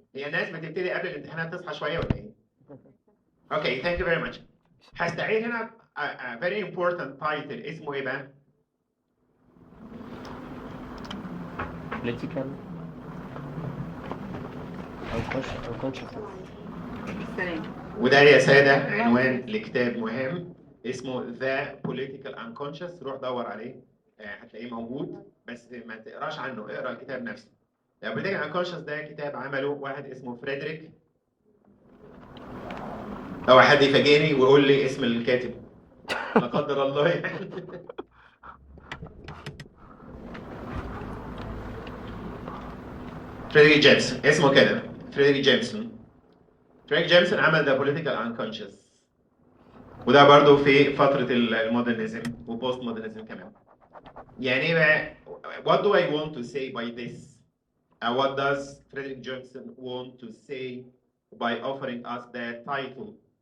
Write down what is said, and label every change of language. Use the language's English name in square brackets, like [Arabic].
[Arabic] هي الناس بتبتدي قبل الامتحانات تصحى شوية ولا ايه؟ [English] Okay, thank you very much. [Arabic] هستعيد هنا [English] a very important title [Arabic] اسمه ايه بقى؟ [English] political unconscious. [Arabic] وده يا سادة عنوان لكتاب مهم اسمه The Political Unconscious. روح دور عليه هتلاقيه موجود، بس ما تقراش عنه، اقرا الكتاب نفسه. The Political Unconscious ده كتاب عمله واحد اسمه فريدريك. لو حد يفاجئني ويقول لي اسم الكاتب لا قدر الله يعني. فريدريك جيمسون اسمه كده، فريدريك جيمسون عمل The Political Unconscious، وده برضو في فترة المودرنزم وبوست مودرنزم كمان. يعني ايه بقى؟ [English] What do I want to say by this? What does Frederick Jackson want to say by offering us that title?